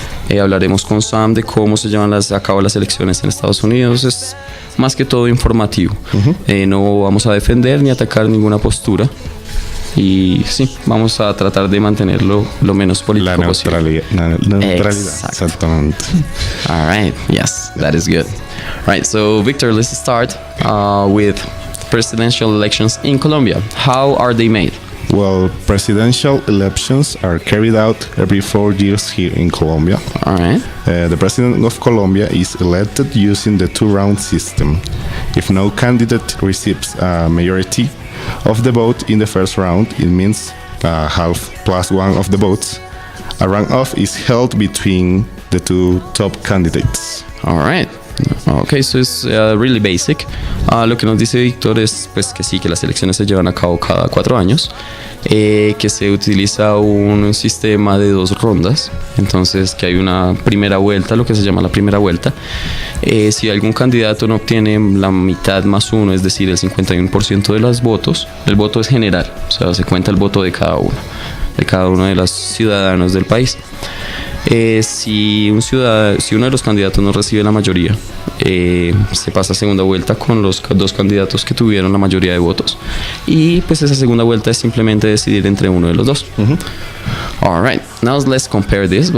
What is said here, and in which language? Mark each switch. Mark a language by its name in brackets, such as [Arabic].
[Spanish] Hablaremos con Sam de cómo se llevan a cabo las elecciones en Estados Unidos. Es más que todo informativo. No vamos a defender ni atacar ninguna postura. Y sí, vamos a tratar de mantenerlo lo menos político posible. La neutralidad. Exactamente. [English] All right, yes, that is good. All right, so Victor, let's start with presidential elections in Colombia. How are they made? Well, presidential elections are carried out every 4 years here in Colombia. All right. The president of Colombia is elected using the 2-round system. If no candidate receives a majority of the vote in the first round, it means half plus one of the votes. A runoff is held between the 2 top candidates. All right. Ok, so es really basic. [Spanish] Lo que nos dice Víctor es pues que sí, que las elecciones se llevan a cabo cada 4 años, que se utiliza un sistema de 2 rondas, entonces que hay una primera vuelta, lo que se llama la primera vuelta. Si algún candidato no obtiene la mitad más 1, es decir, el 51% de los votos, el voto es general, o sea, se cuenta el voto de cada uno de los ciudadanos del país. Si uno de los candidatos no recibe la mayoría, se pasa a segunda vuelta con los 2 candidatos que tuvieron la mayoría de votos, y pues esa segunda vuelta es simplemente decidir entre uno de los 2. [English] Alright, now let's compare this.